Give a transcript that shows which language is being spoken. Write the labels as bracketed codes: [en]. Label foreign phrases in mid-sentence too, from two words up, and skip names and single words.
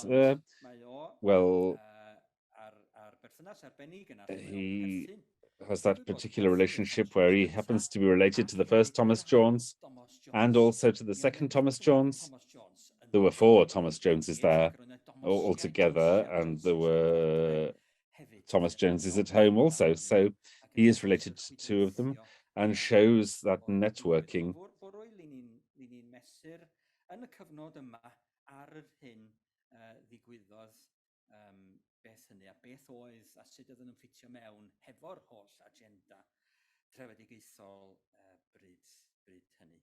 [en] Well, he has that particular relationship where he happens to be related to the first Thomas Jones and also to the second Thomas Jones. There were 4 Thomas Joneses there altogether, and there were Thomas Joneses at home also. So he is related to 2 of them and shows that networking. [cy] Beth hynny a beth oedd a sut oedden nhw'n ffitio mewn hefo'r holl agenda trefedigaethol bryd hynny.